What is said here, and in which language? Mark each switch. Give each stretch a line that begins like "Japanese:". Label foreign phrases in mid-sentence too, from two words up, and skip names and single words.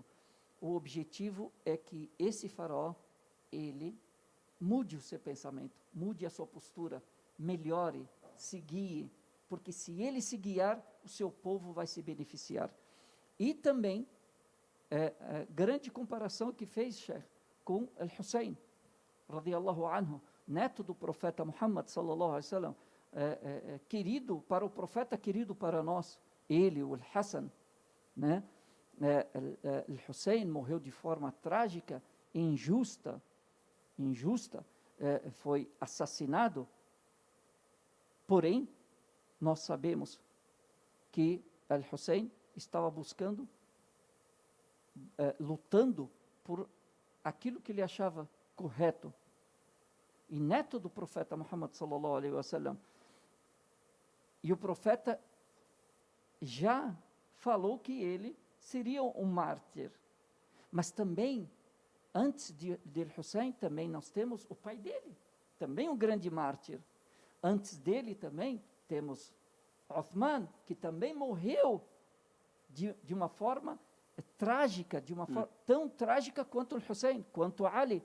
Portuguese: O objetivo é que esse faraó, ele mude o seu pensamento, mude a sua postura, melhore, se guie, porque se ele se guiar, o seu povo vai se beneficiar. E também, grande comparação que fez Sheikh com Al-Hussein,
Arabic: رضي الله عنه,
Portuguese: neto do profeta Muhammad,
Arabic: صلى الله عليه وسلم,
Portuguese: querido para o profeta, querido para nós, ele, o Al-Hassan, né? Al-Hussein morreu de forma trágica, injusta, foi assassinado, porém, nós sabemos que Al-Hussein estava buscando, lutando por aquilo que ele achava correto. E neto do profeta Muhammad
Arabic: صلى الله عليه وسلم.
Portuguese: E o profeta já falou que ele seria um mártir. Mas também, antes de Hussein, também nós temos o pai dele, também um grande mártir. Antes dele também temos Uthman, que também morreu de uma forma trágica, de uma forma tão trágica quanto o Hussein, quanto Ali.